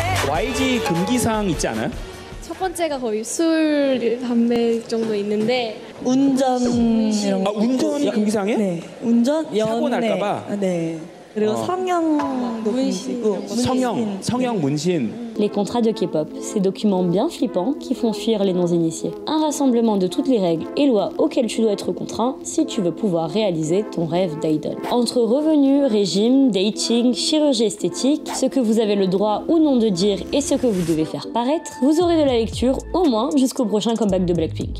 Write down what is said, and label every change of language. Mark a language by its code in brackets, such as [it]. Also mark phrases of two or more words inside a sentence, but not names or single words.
[ko] YG 금기사항 있지 않아요? 첫 번째가 거의 술, 담배 정도 있는데 운전 이런 거. 운전이 금기사항이에요? 네. 운전, 연애. 사고 날까봐? 네. 그리고 성형도 금지고. 성형 문신. [fr] Les contrats de K-pop, ces documents bien flippants qui font fuir les non-initiés. Un rassemblement de toutes les règles et lois auxquelles tu dois être contraint si tu veux pouvoir réaliser ton rêve d'idol. Entre revenus, régime, dating, chirurgie esthétique, ce que vous avez le droit ou non de dire et ce que vous devez faire paraître, vous aurez de la lecture au moins jusqu'au prochain comeback de Blackpink.